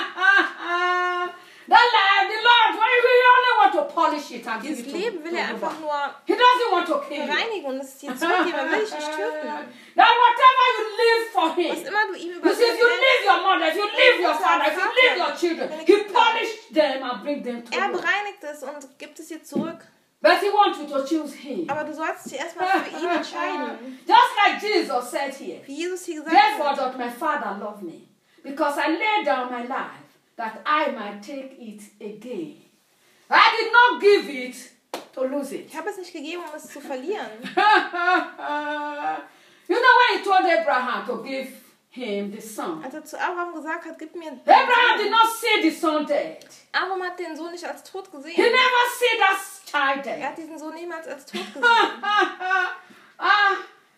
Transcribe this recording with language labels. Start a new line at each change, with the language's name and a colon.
English: That life, the Lord, he really only want to polish it and
German: dieses
English: give it to,
German: will er einfach
English: to
German: nur
English: he doesn't want to kill
German: reinigen und es dir zugeben, will ich nicht töten.
English: That whatever you live for him,
German: was immer du ihm
English: you see, if you leave your mother, if you leave your father, if you leave your children, he punished them and bring them to
German: er bereinigt es und gibt es dir zurück.
English: But he wants you to choose him.
German: Aber du sollst dich erstmal für ihn entscheiden.
English: Just like Jesus said here,
German: Jesus hier gesagt,
English: therefore doth my father love me, because I laid down my life, that I might take it again. I did not give it to lose it.
German: Ich habe es nicht gegeben, um es zu verlieren.
English: You know when he told Abraham to give him the son?
German: Als er zu Abraham gesagt hat, gib mir
English: Abraham did not see the son dead.
German: Abraham hat den Sohn nicht als tot gesehen.
English: He never see that child dead.
German: Er hat diesen Sohn niemals als tot gesehen.